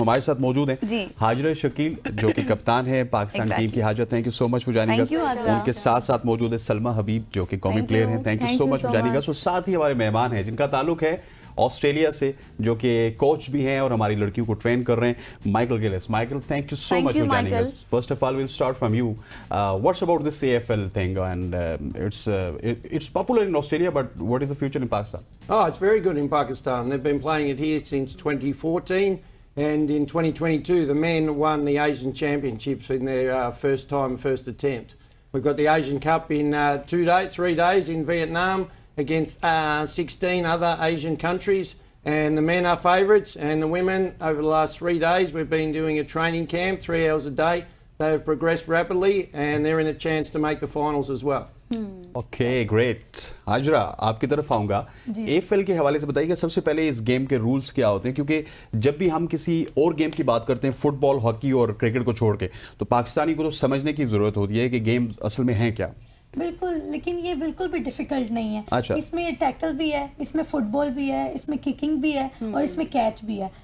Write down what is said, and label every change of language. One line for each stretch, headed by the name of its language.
Urdu: ہمارے ساتھ موجود ہیں ہاجرہ شکیل جو کہ کپتان ہے پاکستان ٹیم کی.
English: Hajra, thank you so much for joining us.
Urdu: ان کے ساتھ موجود ہے سلمہ حبیب جو کہ قومی پلیئر ہیں.
English: Thank you so much for joining us.
Urdu: اور ساتھ ہی ہمارے مہمان ہیں جن کا تعلق ہے آسٹریلیا سے, جو کہ کوچ بھی ہیں اور ہماری لڑکیوں کو ٹرین کر رہے ہیں. Michael girls.
English: Michael, thank you so much for joining us. First of all, we'll start from you. What's about this AFL thing? And it's popular in Australia, but what is the future in Pakistan? Oh, it's very good in Pakistan. They've been playing it here since 2014, and in 2022 the men won the Asian Championships in their first attempt. We've got the Asian Cup in 3 days in Vietnam against 16 other Asian countries, and the men are favourites, and the women over the last 3 days we've been doing a training camp 3 hours a day. They have progressed rapidly and they're in a chance to make the finals as well. Okay, great.
Urdu: Hajra, آپ کی طرف آؤں گا. AFL کے حوالے سے بتائیے کہ سب سے پہلے اس گیم کے رولز کیا ہوتے ہیں, کیونکہ جب بھی ہم کسی اور گیم کی بات کرتے ہیں فٹ بال, ہاکی اور کرکٹ کو چھوڑ کے, تو پاکستانی کو تو سمجھنے کی ضرورت ہوتی ہے کہ گیم اصل میں ہیں کیا. بالکل, لیکن یہ بالکل بھی ڈیفیکلٹ نہیں ہے. اس میں ٹیکل بھی ہے, اس میں فٹ بال بھی ہے, اس میں ککنگ بھی ہے اور اس میں کیچ بھی ہے.